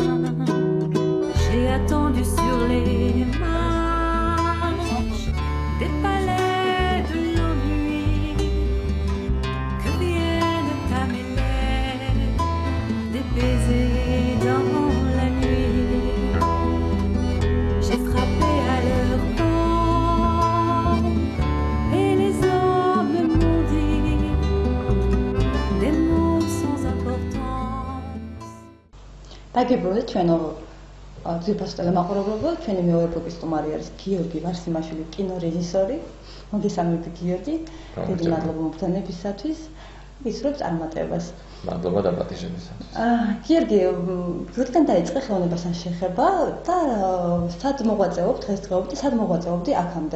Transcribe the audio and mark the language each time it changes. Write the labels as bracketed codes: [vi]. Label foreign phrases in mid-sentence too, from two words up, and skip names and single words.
[fr] J'ai attendu sur les marches des palais de nos nuits que viennent à mes lèvres des baisers dans la nuit. J'ai frappé à leur porte et les hommes m'ont dit des mots sans importance. [ka] დაგიბრუნდით ჩვენო ძირფასტელი მაყურებლებო, ჩვენი მეორე ბლოკის სტუმარი არის გიორგი ვარსიმაშვილი, კინორეჟისორი. მოგესალმებით გიორგი. დიდი მადლობა მოგზაურობისათვის. ვისურვებ წარმატებას. მადლობა დაპატიჟებისათვის. გიორგი, როდესაც დაიწყე ხელოვნებასთან შეხება და სად მოღვაწეობ დღესდღეობით, სად მოღვაწეობდი აქამდე?